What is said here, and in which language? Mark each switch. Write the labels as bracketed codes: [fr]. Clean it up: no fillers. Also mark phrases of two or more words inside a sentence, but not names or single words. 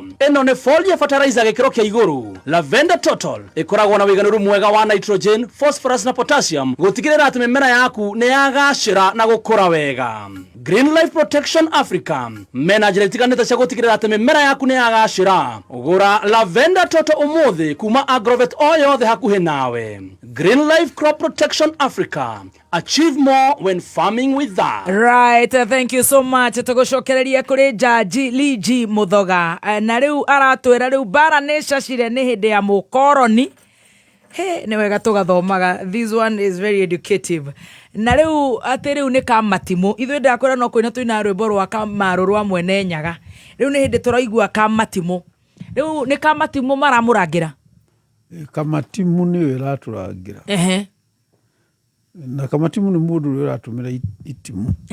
[ki] Eno ni [en] foliar fertilizer [ki] gikiro kia iguru. Lavender Total ikoragwo na wiganuru mwega wa nitrogen, phosphorus na potassium gutigirira ati mimera yaku ni yagacira na gukura wega. Green Life Protection Africa mena njiretiganite cia gutigirira ati mimera yaku ni yagacira. Ugura Lavender Total umuthi kuma Agrovet o yothe hakuhi nawe. [en] Green Life Crop Protection Africa. Achieve more when farming with that. Right, thank you so much. [ki] Tugucokereria kuri Jaji Ligi Muthoga. Na riu aratwira riu bara ni cacire ni hindi ya mukoroni. He ni wega tugathomaga. [en] This one is very educative. [ki] Na riu ati riu ni kamatimu. Ithuĩ ndakwĩra no kwĩna twĩna rwĩmbo rwa Kamaru rwa Mwene Nyaga. Riu ni hindi turaigua kamatimu. Riu ni kamatimu maramũrangira. Kamatimu ni ĩratũrangira. Na kamatimu ni mũndũ ũrĩa ũratũmĩra itimu.